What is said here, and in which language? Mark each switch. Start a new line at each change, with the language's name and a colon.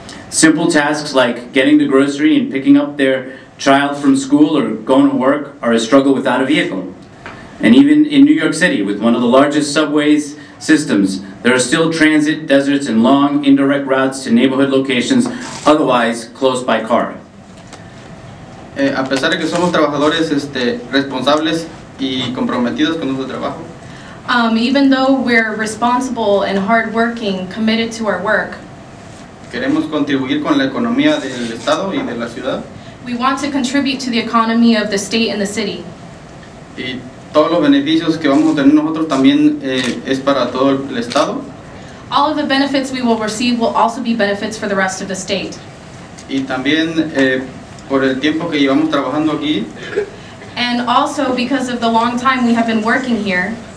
English: Simple tasks like getting the grocery and picking up their child from school or going to work are a struggle without a vehicle. And even in New York City, with one of the largest subways systems, there are still transit deserts and long indirect routes to neighborhood locations otherwise closed by car.
Spanish: A pesar de que somos trabajadores responsables y comprometidos con nuestro trabajo,
English: even though we're responsible and hardworking, committed to our work,
Spanish: queremos contribuir con la economía del estado y de la ciudad.
English: We want to contribute to the economy of the state and the city.
Spanish: Y todos los beneficios que vamos a tener nosotros también es para todo el estado.
English: All of the benefits we will receive will also be benefits for the rest of the state.
Spanish: Y también por el tiempo que llevamos trabajando aquí.
English: And also because of the long time we have been working here.